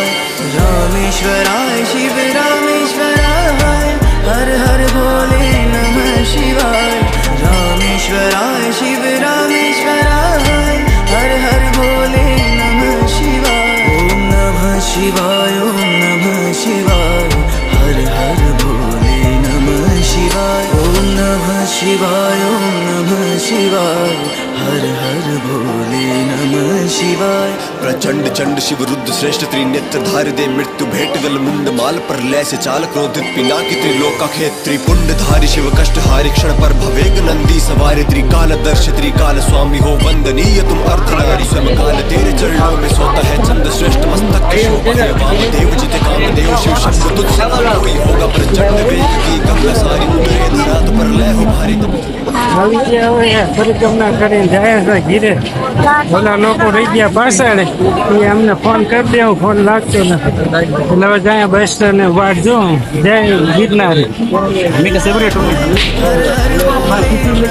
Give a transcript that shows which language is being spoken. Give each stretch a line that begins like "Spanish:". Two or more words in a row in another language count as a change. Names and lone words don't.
Sanskrit: रामेश्वराय शिव रामेश्वराय हर हर भोले नमः शिवाय रामेश्वराय शिव रामेश्वराय हर हर भोले नमः शिवाय ओम नमः शिवाय ओम नमः शिवाय हर हर भोले नमः शिवाय ओम नमः शिवाय ओम नमः शिवाय हर हर भोले नमः शिवाय
Hindi: प्रचंड चंड शिव रुद्र श्रेष्ठ त्रिनेत्र धारि दे मृत्यु भेट गल मुंड माल पर लय से चाल क्रोधित पिनाकी त्रिलोका खेत्री पुंड धारि शिव कष्ट हारि क्षण पर भवेग नंदी सवारे त्रिकाल दर्श त्रिकाल स्वामी हो वंदनीय तुम अर्धनारी स्वयं काल तेरे चरणों में सोता है चंद श्रेष्ठ मस्तक के शोभा है वामदेव जित कामदेव शिव शंकर तुझसे कोई होगा प्रचंड वेग की गंगा सारी उतरे धरा तो पर लय हो भारी
Gujarati: આવી ગયા હવે પરિક્રમા કરીને જાય છે ઘીરે ઓલા લોકો રહી ગયા પાછળ એ અમને ફોન કરી દે ફોન લાગતો નથી એટલે હવે જાય બસ ને વાટ જો જય ગિરનાર
Hindi: हर हर